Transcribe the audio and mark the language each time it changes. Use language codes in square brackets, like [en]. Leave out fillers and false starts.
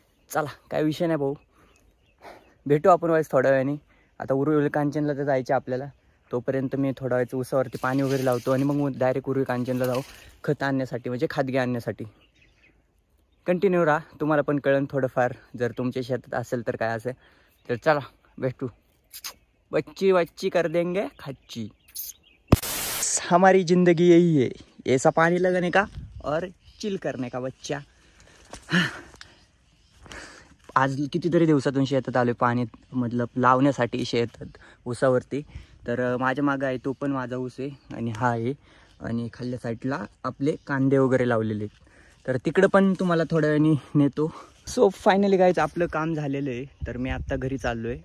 [mr] चला काय विषय नाही भाऊ, भेटू आपण वाईस थोड्या वेळाने। आता उरुळी कांचनला तर जायचं आपल्याला, तोपर्यंत मी थोड्या वेळचं ऊसावरती पाणी वगैरे लावतो आणि मग डायरेक्ट उरुळी कांचनला जाऊ खत आणण्यासाठी, म्हणजे खाद्य आणण्यासाठी। कंटिन्यू राहा, तुम्हाला पण कळन थोडंफार, जर तुमच्या शेतात असेल तर काय असेल। तर चला भेटू। [hi] बच्ची बच्ची कर देंगे खच्ची, हमारी जिंदगी यही है, ऐसा पानी लगाने का और चिल करने का बच्चा। [mr] आज कितीतरी दिवसातून शेतात आलोय पाणी मतलब लावण्यासाठी शेतात ऊसावरती। तर माझ्या मागं आहे तो पण माझा ऊस आहे आणि हा आहे, आणि खाल्ल्या साईडला आपले कांदे वगैरे लावलेले आहेत। तर तिकडं पण तुम्हाला थोड्या वेळाने नेतो। सो फायनली गाईज आपलं काम झालेलं आहे, तर मी आत्ता घरी चाललो आहे।